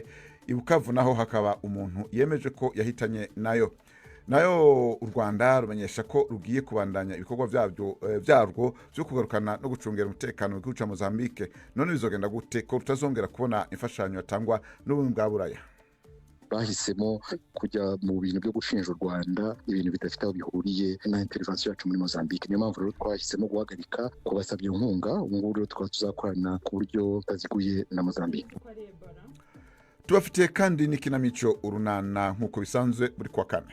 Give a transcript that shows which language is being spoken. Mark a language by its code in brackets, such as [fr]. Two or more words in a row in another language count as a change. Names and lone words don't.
[rn] I Bukavu naho hakaba umuntu yemeje ko yahitanye nayo u Rwanda rumenyesha ko rugiye kubandanya ibikorwa vyarwo byo kugarukana no gucungera umutekano mu gihugu ca Mozambique. None bizogenda gute ko rutazongera kubona imfashanyo yatangwa n'ubumwe bwa Buraya? [rw] Bahisemo kujya mu bintu byo gushinja u Rwanda ibintu bidafite aho bihuriye na intervention yacu muri Mozambique. Niyo mpamvu rero twahisemo guhagarika kubasabye inkunga. Ubu ngubu rero tukaba tuzakorana ku buryo butaziguye na Mozambique. Tubafitiye kandi n'ikinamico urunana nk'uko bisanzwe buri kwa kane.